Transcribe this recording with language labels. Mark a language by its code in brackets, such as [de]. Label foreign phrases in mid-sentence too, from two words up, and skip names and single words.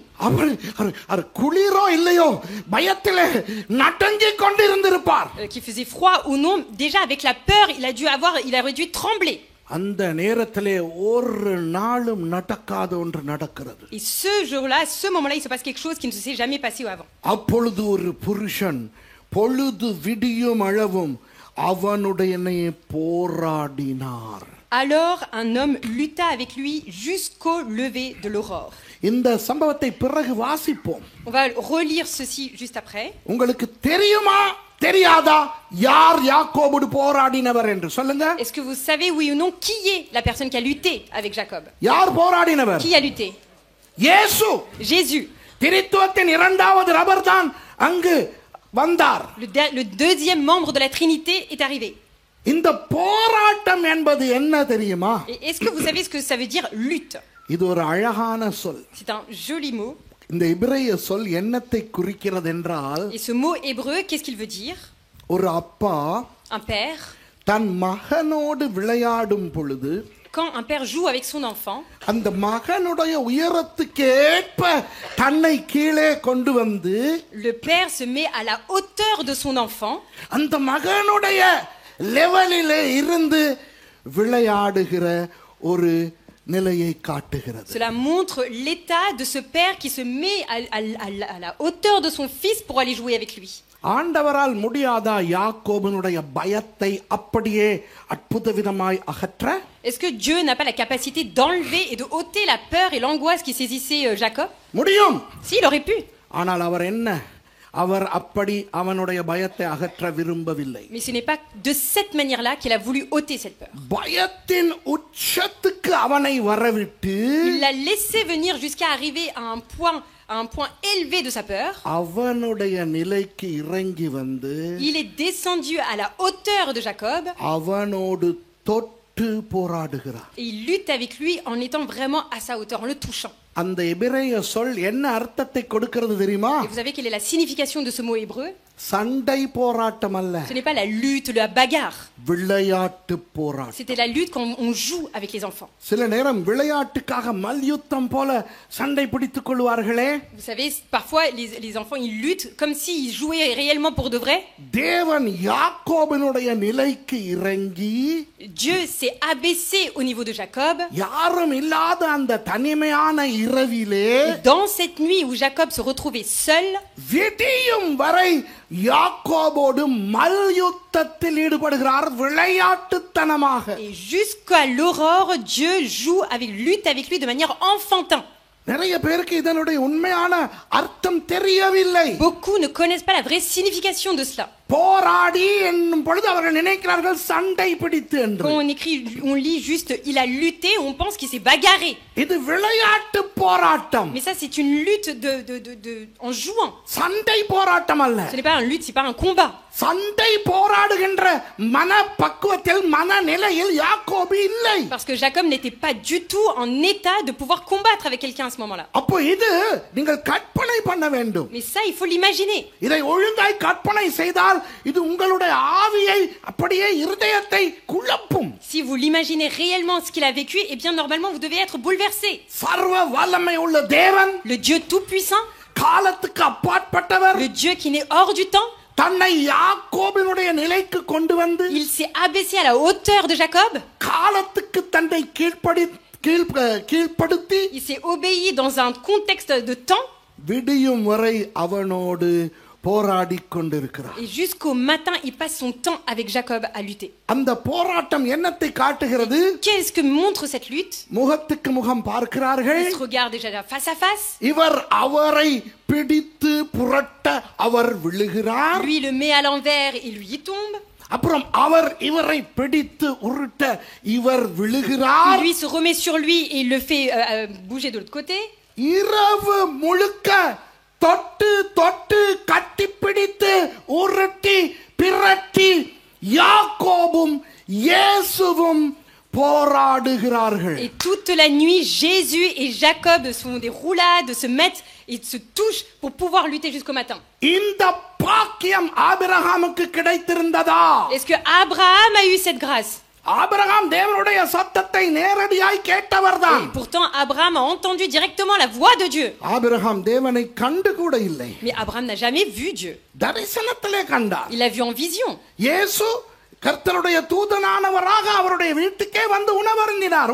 [ta] அவர் குளிரோ இல்லையோ பயத்திலே நடுங்கிக் கொண்டிருந்திருப்பார். [fr] Qu'il faisait froid ou non, déjà avec la peur, il aurait dû trembler. [ta] அந்த நேரத்திலே ஒரு நாளும் நடக்காத ஒன்று நடக்கிறது. [fr] Et ce jour-là, ce moment-là, il se passe quelque chose qui ne se s'est jamais passé avant. [ta] அப்பொழுது ஒரு புருஷன் பொழுது விடியும் அளவும் அவனுடனே போராடினார். [fr] Alors un homme lutta avec lui jusqu'au lever de l'aurore. [ta] இந்த சம்பவத்தை பிறகு வாசிப்போம். [fr] On va relire ceci juste après. [ta] உங்களுக்கு தெரியுமா தெரியாதா யார் யாக்கோபோடு போராடினவர் என்று சொல்லுங்க. [fr] Est-ce que vous savez oui ou non qui est la personne qui a lutté avec Jacob? [ta] யார் போராடினவர்? [fr] Qui a lutté? [ta] இயேசு. [fr] Jésus. [ta] திரித்துவத்தின் இரண்டாவது நபர் தான் அங்கு வந்தார். [fr] Le deuxième membre de la Trinité est arrivé. [ta] இந்த போராட்டம் என்பது என்ன தெரியுமா? [fr] Et est-ce que vous savez ce que ça veut dire lutte? [ta] இது ஒரு அழகான சொல். [fr] C'est un joli mot. [ta] இந்த எபிரேய சொல் என்னத்தை குறிக்கிறது என்றால், [fr] Et ce mot hébreu, qu'est-ce qu'il veut dire? [ta] ஒரு அப்பா [fr] Un père, [ta] தன் மகனோடு விளையாடும் பொழுது [fr] quand un père joue avec son enfant, [ta] அந்த மகனுடைய உயரத்துக்கேற்ப தன்னை கீழே கொண்டு வந்து [fr] le père se met à la hauteur de son enfant. [ta] அந்த மகனுடைய லெவலிலே இருந்து விளையாடுகிற ஒரு நிலையை காட்டுகிறது. [fr] Cela montre l'état de ce père qui se met à la hauteur de son fils pour aller jouer avec lui. [ta] ஆண்டவரால் முடியாதா யாக்கோபனுடைய பயத்தை அப்படியே அற்புத விதமாய் அகற்ற? [fr] Est-ce que Dieu n'a pas la capacité d'enlever et de ôter la peur et l'angoisse qui saisissait Jacob? [ta] முடியும். [fr] Si, il aurait pu. [ta] ஆனால் அவர் அப்படி அவனுடைய பயத்தை அகற்ற விரும்பவில்லை. [fr] Mais ce n'est pas de cette manière-là qu'il a voulu ôter cette peur. [ta] பயத்தின் உச்சத்துக்கு அவனை வரவிட்டு [fr] Il l'a laissé venir jusqu'à arriver à un point élevé de sa peur. [ta] அவனுடைய நிலைக்கு இறங்கி வந்து [fr] Il est descendu à la hauteur de Jacob. [ta] அவனோடு தொட்டு போராடுகிறார். [fr] Et il lutte avec lui en étant vraiment à sa hauteur, en le touchant. [ta] அந்த எபிரேய சொல் என்ன அர்த்தத்தை கொடுக்கிறது தெரியுமா? [fr] Et vous savez quelle est la signification de ce mot hébreu? [ta] சண்டை போராட்டம் அல்ல. [fr] Ce n'est pas la lutte, la bagarre. [ta] விளையாட்டு போராட்டம். [fr] C'était la lutte quand on joue avec les enfants. [ta] சில நேரம் விளையாட்டுக்காக மல்யுத்தம் போல சண்டை பிடித்துக் கொள்வார்களே. [fr] Vous savez, parfois les enfants ils luttent comme s'ils jouaient réellement pour de vrai. [ta] தேவன் யாக்கோபினுடைய நிலைக்கு இறங்கி [fr] Dieu s'est abaissé au niveau de Jacob. [ta] யாரும் இல்லாத அந்த தனிமையான இரவிலே [fr] Dans cette nuit où Jacob se retrouvait seul, [ta] விடியும் வரை யாக்கோபோடு மல்யுத்தத்தில் ஈடுபடுகிறார் விளையாட்டுத்தனமாக. [fr] et jusqu'à l'aurore, Dieu lutte avec lui de manière enfantin. [ta] நிறைய பேருக்கு இதனுடைய உண்மையான அர்த்தம் தெரியவில்லை. [fr] Beaucoup ne connaissent pas la vraie signification de cela. [ta] போராடி என்னும் பொழுது அவர்கள் நினைக்கிறார்கள் சண்டை பிடித்து என்று. [fr] Quand on lit juste il a lutté, on pense qu'il s'est bagarré. [ta] இது விளையாட்டு போராட்டம். [fr] Mais ça c'est une lutte en jouant. [ta] சண்டை போராட்டம் அல்ல. [fr] Ce n'est pas une lutte, c'est pas un combat. [ta] சண்டை போராடுகின்ற மனப்பக்குவத்தில் மனநிலையில் யாக்கோபு இல்லை. [fr] Parce que Jacob n'était pas du tout en état de pouvoir combattre avec quelqu'un à ce moment-là. [ta] அப்போ இது நீங்கள் கற்பனை பண்ண வேண்டும். [fr] Mais ça il faut l'imaginer. [ta] இதை ஒழுங்காய் கற்பனை செய்தால் இது உங்களுடைய ஆவியை அப்படியே இருதயத்தை குழப்பும். [fr] Si vous l'imaginez réellement ce qu'il a vécu, eh bien normalement vous devez être bouleversé. [ta] சர்வ வல்லமை உள்ள தேவன், [fr] Le Dieu tout puissant, [ta] காலத்துக்கு அப்பாற்பட்டவர், [fr] le Dieu qui n'est hors du temps, [ta] தன்னை யாக்கோபினுடைய நிலைக்கு கொண்டு வந்து [fr] il s'est abaissé à la hauteur de Jacob. [ta] காலத்துக்கு தன்னை கீழ்ப்படுத்தி [fr] Il s'est obéi dans un contexte de temps. [ta] விடியும் வரை அவனோடு போராடிக் கொண்டிருக்கிறார். [fr] Et jusqu'au matin, il passe son temps avec Jacob à lutter. [ta] அந்த போராட்டம் என்னத்தை காட்டுகிறது? [fr] Qu'est-ce que montre cette lutte? [ta] முகத்துக்கு முகம் பார்க்கிறார்கள். [fr] Ils se regardent déjà face à face. [ta] இவர் அவரை பிடித்து புரட்ட அவர் விழுகிறார். [fr] Lui, il le met à l'envers et lui, il tombe. [ta] அப்புறம் அவர் இவரை பிடித்து உருட்ட இவர் விழுகிறார். [fr] Lui se remet sur lui et il le fait bouger de l'autre côté. [ta] இரவு முழுக்க தொட்டு தொட்டு கட்டிப்பிடித்து உருட்டி பிரட்டி யாக்கோபும் இயேசுவும் போராடுகிறார்கள். [fr] Et toute la nuit, Jésus et Jacob font des roulades, se mettent et se touchent pour pouvoir lutter jusqu'au matin. [ta] இந்த பாக்கியம் ஆபிரகாமுக்கு கிடைத்திருந்ததா? [fr] Est-ce que Abraham a eu cette grâce? [ta] ஆபிரகாம் தேவனுடைய சத்தத்தை நேரடியாய் கேட்டவர்தான். [fr] Et pourtant, Abraham a entendu directement la voix de Dieu. [ta] ஆபிரகாம் தேவனை கண்டு கூட இல்லை. [fr] Mais Abraham n'a jamais vu Dieu. [ta] தரிசனத்திலே கண்டார். [fr] Il l'a vu en vision. [ta] இயேசு கர்த்தருடைய தூதனானவராக அவருடைய வீட்டுக்கே வந்து உணவருந்தினார்.